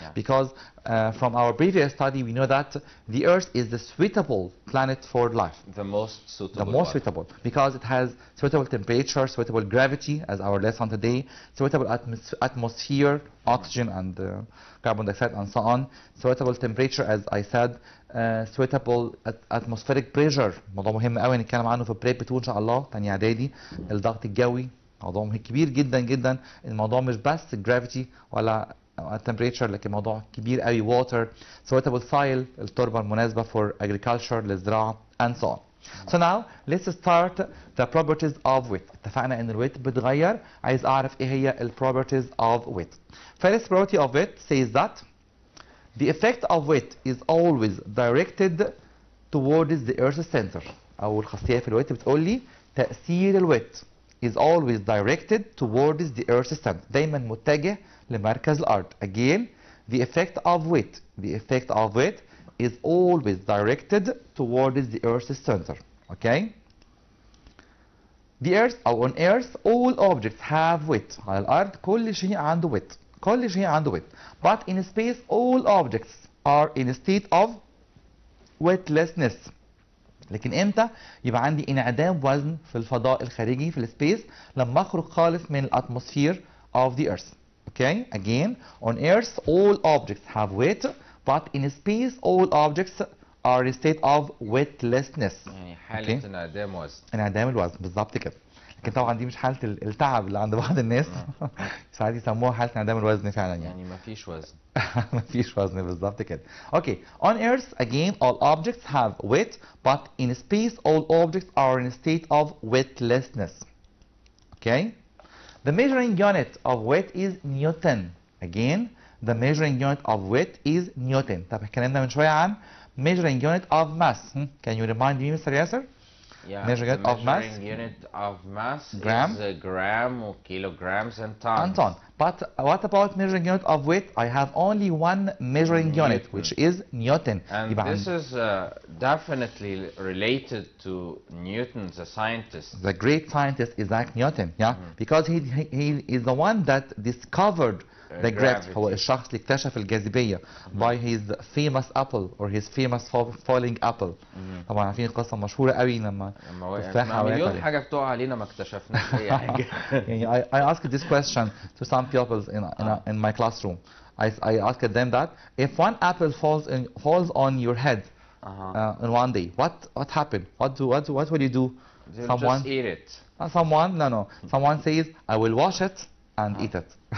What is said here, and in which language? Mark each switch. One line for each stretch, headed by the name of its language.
English: Because from our previous study we know that the Earth is the suitable planet for life. The most suitable. The most suitable because it has suitable temperature, suitable gravity as our lesson today, suitable atmosphere, oxygen and carbon dioxide and so on, suitable temperature as I said, suitable atmospheric pressure.
Arabic: موضوع مهم قوي نتكلم عنه في بريب 2 ان شاء الله تاني اعدادي. الضغط الجوي موضوع كبير جدا جدا. الموضوع مش بس الجرافيتي ولا التمبريتشر لكن موضوع كبير قوي.
English: water, suitable soil
Arabic: التربه المناسبه
English: for agriculture
Arabic: للزراعه
English: and so on. So now let's start the properties of weight.
Arabic: اتفقنا ان الويت بتغير، عايز اعرف ايه هي ال
English: properties of weight. First property of weight says that the effect of weight is always directed towards the earth's center.
Arabic: اول خاصية في الويت بتقول لي تأثير الويت
English: is always directed towards the earth's center.
Arabic: دايما متجه لمركز الارض.
English: Again, the effect of weight is always directed towards the earth's center. Okay? The earth or on earth all objects have weight.
Arabic: على الارض كل شيء عنده weight. كل شيء عنده weight.
English: But in space all objects are in a state of weightlessness.
Arabic: لكن امتى يبقى عندي انعدام وزن في الفضاء الخارجي في السبيس؟ لما اخرج خالص من الاتموسفير
English: of the earth. Okay? Again, on earth all objects have weight, but in space all objects are in a state of weightlessness.
Arabic: يعني حالة انعدام وزن. انعدام الوزن بالظبط كده. لكن طبعا دي مش حالة التعب اللي عند بعض الناس. ساعات يسموها حالة انعدام الوزن فعلا يعني. مفيش وزن. مفيش وزن بالظبط كده.
English: Okay, on earth again all objects have weight, but in space all objects are in a state of weightlessness. Okay? The measuring unit of weight is Newton. Again, the measuring unit of weight is Newton.
Arabic: طب اتكلمنا من شوية عن
English: measuring unit of mass. Can you remind me, Mr. Yasser? Yeah, measuring the of mass. measuring unit of mass Gram. is gram, kilograms, and tons. And ton. But what about measuring unit of weight? I have only one measuring unit, which is Newton. And this is definitely related to Newton, the scientist. The great scientist Isaac Newton, yeah, because he is the one that discovered the gravity.
Arabic: هو الشخص اللي اكتشف الجاذبية
English: by his famous apple or his famous falling apple.
Arabic: طبعا عارفين القصة مشهورة قوي لما تفاحة مليون حاجة بتقع علينا ما اكتشفناش أي حاجة.
English: يعني I asked this question to some pupils in my classroom. I asked them that if one apple falls on your head in one day, what happened? What will you do? Someone just eat it. Someone says I will wash it and eat it.